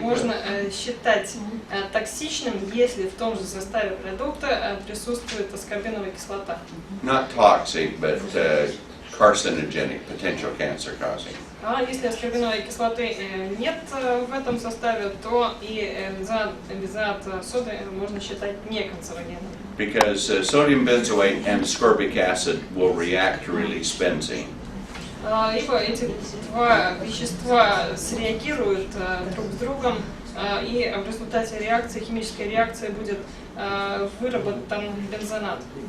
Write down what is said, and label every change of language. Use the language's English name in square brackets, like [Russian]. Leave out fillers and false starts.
[Russian] можно считать токсичным, если в том же составе продукта присутствует аскорбиновая кислота. [English] Not toxic, but carcinogenic, potential cancer causing. [Russian] А если аскорбиновой кислоты нет в этом составе, то и бензонат соды можно считать неканцерогенным. [English] Because sodium benzoate and ascorbic acid will react to release benzene. [Russian] Ибо эти два вещества среагируют друг с другом, и в результате реакции, химической реакции будет выработан бензонат.